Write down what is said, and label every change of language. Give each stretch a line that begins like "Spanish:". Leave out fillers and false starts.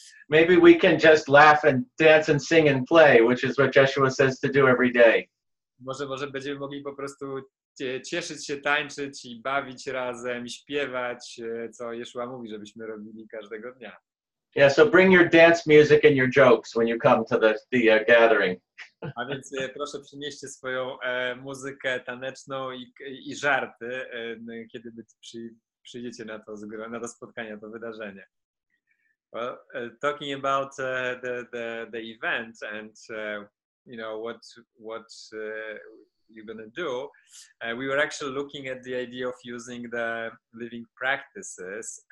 English: Maybe we can just laugh and dance and sing and play, which is what Joshua says to do every day.
Polish: Może będziemy mogli po prostu cieszyć się, tańczyć i bawić razem, śpiewać, co Jeszua mówi, żebyśmy robili każdego dnia.
English: Yeah, so bring your dance music and your jokes when you come to the gathering.
Polish: A więc proszę przynieście swoją muzykę taneczną i żarty, kiedy przyjdziecie na to spotkanie, to wydarzenie.
English: Well, talking about the event and you know what you're going to do, we were actually looking at the idea of using the living practices.